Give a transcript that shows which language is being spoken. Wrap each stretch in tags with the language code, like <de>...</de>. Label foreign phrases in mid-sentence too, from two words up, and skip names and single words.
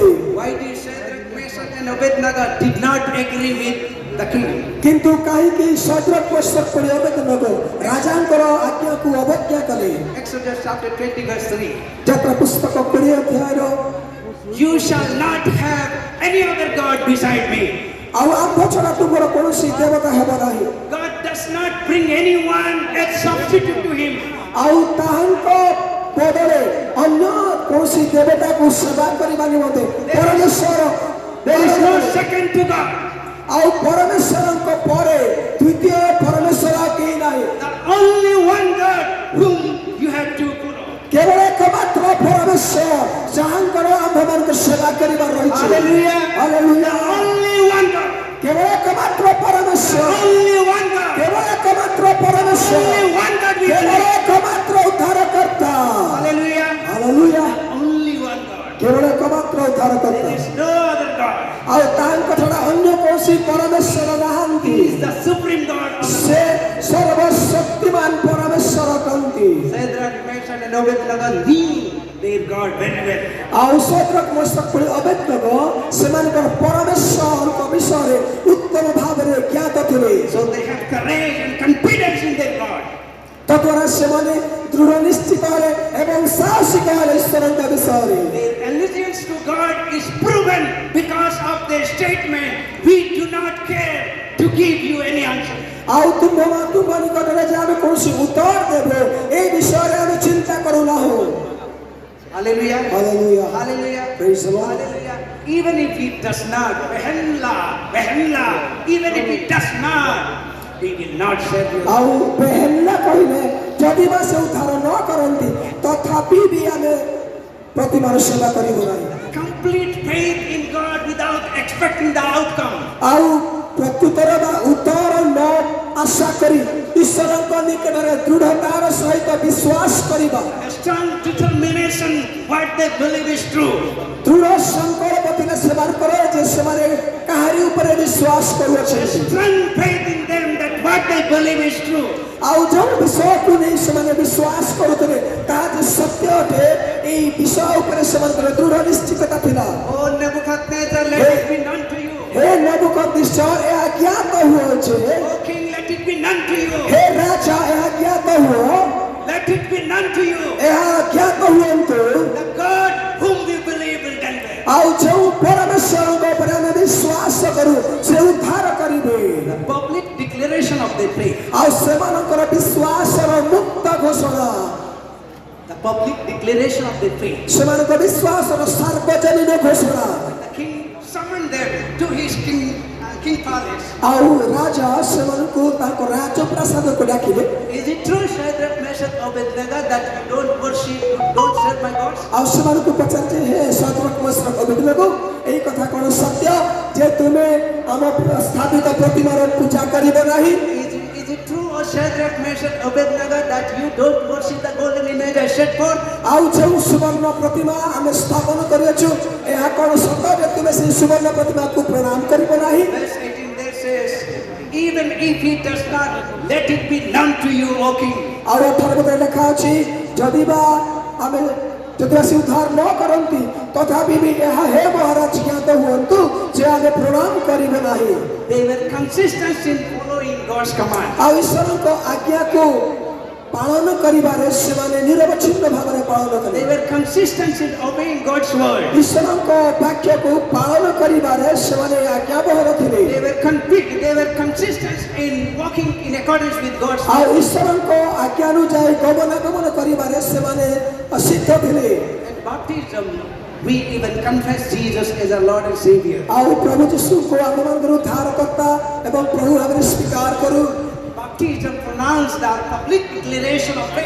<en>Why did Shadrach, Meshach and Abednego did not agree with the king?</en> <or>କିନ୍ତୁ କାହିଁକି ସଦ୍ରକ୍ ମେଶକ୍ ପୁଣି ଅବେଦନକୁ ରାଜାଙ୍କର ଆଜ୍ଞାକୁ ଅବଜ୍ଞା କଲେ</or> <en>Exodus chapter 20 verse 3.</en> <or>ଯାତ୍ରା ପୁସ୍ତକ 20 ଅଧ୍ୟାୟର</or> <en>You shall not have any other God beside me.</en> <or>ଆଉ ଆମ୍ଭ ଛଡ଼ା ତୁମର କୌଣସି ଦେବତା ହେବ ନାହିଁ</or> <en>God does not bring anyone as substitute to him.</en> <or>ଆଉ ତାହାଙ୍କ ବଦଳରେ ଅନ୍ୟ କୌଣସି ଦେବତାକୁ ସେବା କରିବା ନିମନ୍ତେ ପରମେଶ୍ୱର</or> <en>There is no second to God.</en> <or>ଆଉ ପରମେଶ୍ୱରଙ୍କ ପରେ ଦ୍ୱିତୀୟ ପରମେଶ୍ୱର ଆଉ କେହି ନାହିଁ</or> <en>The only one God whom you have to follow.</en> <or>କେବଳ ଏକମାତ୍ର ପରମେଶ୍ୱର ଯାହାଙ୍କର ଆମ୍ଭମାନଙ୍କ ସେବା କରିବାର ରହିଛି</or> <en>Hallelujah. The</en> <or>ହାଲେଲୁୟା</or> <en>only one God.</en> <or>କେବଳ ଏକମାତ୍ର ପରମେଶ୍ୱର</or> <en>Only one God.</en> <or>କେବଳ ଏକମାତ୍ର ପରମେଶ୍ୱର</or> <en>Only one God we</en> <or>କେବଳ</or> <en>believe.</en> <or>ଏକମାତ୍ର ଉଦ୍ଧାରକର୍ତ୍ତା</or> <en>Hallelujah.</en> <or>ହାଲେଲୁୟା</or> <en>Only one God.</en> <or>କେବଳ ଏକମାତ୍ର ଉଦ୍ଧାରକର୍ତ୍ତା</or> <en>There is no other God.</en> <or>ଆଉ ତାଙ୍କ ଛଡ଼ା ଅନ୍ୟ କୌଣସି ପରମେଶ୍ୱର ନାହାନ୍ତି</or> <en>He is the supreme God of the</en> <or>ସେ ସର୍ବଶକ୍ତିମାନ ପରମେଶ୍ୱର କହନ୍ତି</or> <en>Shadrach, Meshach and Abednego knew their God very well.</en> <or>ଆଉ ସଦ୍ରକ୍ ମେଶକ୍ ପୁଣି ଅବେଦnego ସେମାନଙ୍କର ପରମେଶ୍ୱରଙ୍କ ବିଷୟରେ ଉତ୍ତମ ଭାବରେ ଜ୍ଞାତ ଥିଲେ</or> <en>So they have courage and confidence in their God.</en> <or>ତଦ୍ୱାରା ସେମାନେ ଦୃଢ଼ ନିଶ୍ଚିତ ହେଲେ ଏବଂ ସାହସିକ ହେଲେ ଈଶ୍ୱରଙ୍କ ବିଷୟରେ</or> <en>Their allegiance to God is proven because of their statement, we do not care to give you any answer.</en> <or>ଆଉ ତୁମ ନିକଟରେ ଯେ ଆମେ କୌଣସି ଉତ୍ତର ଦେବୁ ଏ ବିଷୟରେ ଆମେ ଚିନ୍ତା କରୁନାହୁଁ</or> <en>Hallelujah.</en> <or>ହାଲେଲୁୟା</or> <en>Hallelujah. Praise the Lord. Hallelujah. Even if he does not, even if he does not, he will not serve you.</en> <or>ଆଉ ବେହେଲା କହିଲେ ଯଦି ବା ସେ ଉଦ୍ଧାର ନ କରନ୍ତି ତଥାପି ବି ଆମେ ପ୍ରତିମାର ସେବା କରିବୁ ନାହିଁ</or> <en>Complete faith in God without expecting the outcome.</en> <or>ଆଉ ପ୍ରତ୍ୟୁତ୍ତର ବା ଉତ୍ତର ନ ଆଶା କରି ଈଶ୍ୱରଙ୍କ ନିକଟରେ ଦୃଢ଼ତାର ସହିତ ବିଶ୍ୱାସ କରିବା</or> <en>A strong determination what they believe is true.</en> <or>ଦୃଢ଼ ସଂକଳ୍ପ ଥିଲେ ସେମାନଙ୍କର ଯେ ସେମାନେ କାହାରି ଉପରେ ବିଶ୍ୱାସ</or> <en>A</en> <or>କରୁଅଛନ୍ତି</or> <en>strong faith in them that what they believe is true.</en> <or>ଆଉ ଯେଉଁ ବିଷୟକୁ ନେଇ ସେମାନେ ବିଶ୍ୱାସ କରୁଥିଲେ ତାହା ଯେ ସତ୍ୟ ଅଟେ ଏହି ବିଷୟ ଉପରେ ସେମାନଙ୍କର ଦୃଢ଼ ନିଶ୍ଚିତତା ଥିଲା</or> <en>Oh Nebuchadnezzar, let it be known to you.</en> <or>ହେ ନେବୁକଦ୍ନେସର ଏହା ଜ୍ଞାତ ହୁଅ ଯେ</or> <en>Oh King, let it be known to you.</en> <or>ହେ ରାଜା ଏହା ଜ୍ଞାତ ହୁଅ</or> <en>let it be known to you.</en> <or>ଏହା ଜ୍ଞାତ ହୁଅନ୍ତୁ</or> <en>The God whom we believe will deliver.</en> <or>ଆଉ ଯେଉଁ ପରମେଶ୍ୱରଙ୍କ ଉପରେ ଆମେ ବିଶ୍ୱାସ କରୁ ସେ ଉଦ୍ଧାର କରିବେ</or> <en>The public declaration of their faith.</en> <or>ଆଉ ସେମାନଙ୍କର ବିଶ୍ୱାସର ମୁକ୍ତ ଘୋଷଣା</or> <en>The public declaration of their faith.</en> <or>ସେମାନଙ୍କ ବିଶ୍ୱାସର ସାର୍ବଜନୀନ ଘୋଷଣା</or> <en>The king summoned them to his king palace.</en> <or>ଆଉ ରାଜା ସେମାନଙ୍କୁ ତାଙ୍କ ରାଜପ୍ରାସାଦକୁ ଡାକିଲେ</or> <en>Is it true, Shadrach, Meshach, Abednego, that you don't worship, you don't serve my gods?</en> <or>ଆଉ ସେମାନଙ୍କୁ ପଚାରିଲେ ହେ ସଦ୍ରକ ମେଶକ ଅବେଦନେଗୋ ଏଇ କଥା କ'ଣ ସତ୍ୟ ଯେ ତୁମେ ଆମ ସ୍ଥାପିତ ପ୍ରତିମାର ପୂଜା କରିବ ନାହିଁ</or> <en>Is it true, O Shadrach, Meshach, Abednego, that you don't worship the golden image I set forth?</en> <or>ଆଉ ଯେଉଁ ସୁବର୍ଣ୍ଣ ପ୍ରତିମା ଆମେ ସ୍ଥାପନ କରିଅଛୁ ଏହା କ'ଣ ସତ ଯେ ତୁମେ ସେହି ସୁବର୍ଣ୍ଣ ପ୍ରତିମାକୁ ପ୍ରଣାମ କରିବ ନାହିଁ</or> <en>Verse 18 there says, even if he does not, let it be known to you, O king.</en> <or>ଆଉ 18 ପଦରେ ଲେଖା ଅଛି ଯଦି ବା ସେ ଉଦ୍ଧାର ନ କରନ୍ତି ତଥାପି ବି ଏହା ହେ ମହାରାଜ ଜ୍ଞାତ ହୁଅନ୍ତୁ ଯେ ଆମେ ପ୍ରଣାମ କରିବେ ନାହିଁ</or> <en>They were consistent in following God's command.</en> <or>ଆଉ ଈଶ୍ୱରଙ୍କ ଆଜ୍ଞାକୁ ପାଳନ କରିବାରେ ସେମାନେ ନିରବଚ୍ଛିନ୍ନ ଭାବରେ ପାଳନ କଲେ</or> <en>They were consistent in obeying God's word.</en> <or>ଈଶ୍ୱରଙ୍କ ବାକ୍ୟକୁ ପାଳନ କରିବାରେ ସେମାନେ ଆଜ୍ଞାବହର ଥିଲେ</or> <en>They were consistent in walking in accordance with God's</en> <or>ଆଉ</or> <en>word.</en> <or>ଈଶ୍ୱରଙ୍କ ଆଜ୍ଞାନୁଯାୟୀ ଗମନାଗମନ କରିବାରେ ସେମାନେ ସିଦ୍ଧ ଥିଲେ</or> <en>At baptism, we even confess Jesus as our Lord and Savior.</en> <or>ଆଉ ପ୍ରଭୁ ଯୀଶୁଙ୍କୁ ଆମମାନଙ୍କର ଉଦ୍ଧାରକର୍ତ୍ତା ଏବଂ ପ୍ରଭୁ ଭାବରେ ସ୍ୱୀକାର କରୁ</or> <en>Baptism pronounced our public declaration of faith.</en>